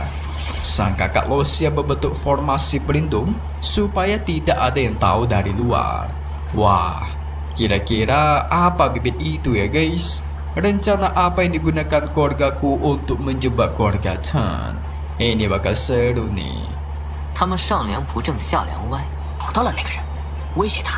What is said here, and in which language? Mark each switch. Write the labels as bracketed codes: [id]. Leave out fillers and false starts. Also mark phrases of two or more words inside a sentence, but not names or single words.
[id] Sang kakak Lucia membentuk formasi pelindung supaya tidak ada yang tahu dari luar. Wah, kira-kira apa bibit itu ya guys? Rencana apa yang digunakan keluargaku untuk menjebak keluarga Chen? Ini bakal seru nih. [zh] 他们上梁不正下梁歪，找到了那个人，威胁他。